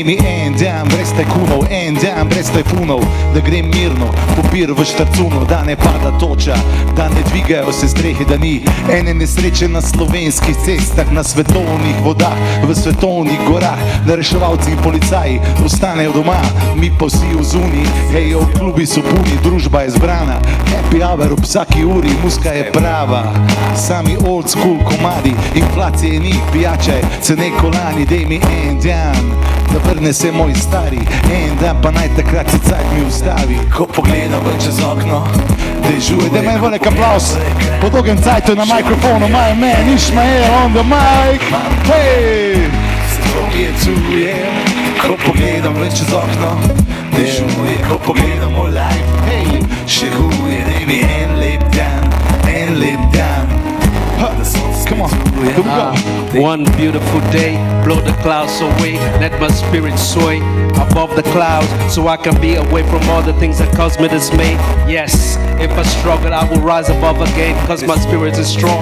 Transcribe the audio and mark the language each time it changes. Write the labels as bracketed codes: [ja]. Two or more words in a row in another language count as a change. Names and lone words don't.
[sl] mi en dan brez tajkunov, en dan brez tajfunov, da grem mirno, popir v štarcuno, da ne pada toča, da ne dvigajo se strehe, da ni ene nesreče na slovenskih cestah, na svetovnih vodah, v svetovnih gorah, da reševalci in policaji ostanejo doma, mi pa vsi v zuni, hej, klubi so puni, družba je zbrana, [en] happy hour [sl] ob vsaki uri, muska je prava, sami [en] old school [sl] komadi, inflacije ni, pijače, cene kolani, dej mi en dan, da vrne se moj stari, en dan pa naj takrat se cajt mi ustavi, ko pogledam ven čez okno, dežuje, daj meni velik aplaus, po dolgem cajtu na mikrofonu, [en] my man Ishmael on the mic, hej! [sl] Mi je tuje, ko pogledam ven čez okno, dežuje, ko pogledamo live, hej, še huje, daj mi en lep dan, [en] come on, here we go. One beautiful day, blow the clouds away, let my spirit soar above the clouds, so I can be away from all the things that cause me dismay. Yes, if I struggle, I will rise above again, cause my spirit is strong.